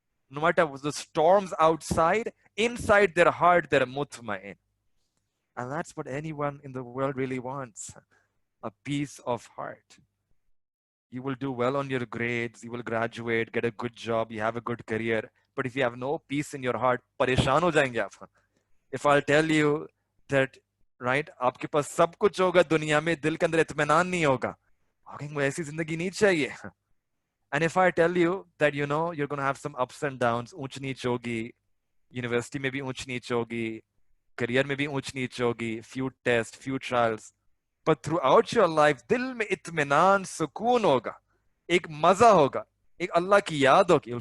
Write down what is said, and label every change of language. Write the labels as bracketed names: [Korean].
[English] No matter the storms outside, inside their heart, they're mutma'in. And that's what anyone in the world really wants, a peace of heart. You will do well on your grades, you will graduate, get a good job, you have a good career. But if you have no peace in your heart, [Hindi] परेशान हो जाएंगे आप. [English] If I'll tell you that, right, [Hindi] आपके पास सब कुछ होगा दुनिया में, दिल के अंदर इत्मीनान नहीं होगा, मुझे ऐसी जिंदगी नहीं चाहिए. [English] And if I tell you that, you know, you're going to have some ups and downs, [Hindi] ऊंच नीच होगी, university में भी ऊंच नीच होगी, career में भी ऊंच नीच होगी, [English] few tests, few trials, but throughout your life, [Hindi] दिल में इत्मीनान, सुकून होगा, एक मजा होगा, एक अल्लाह की याद होगी.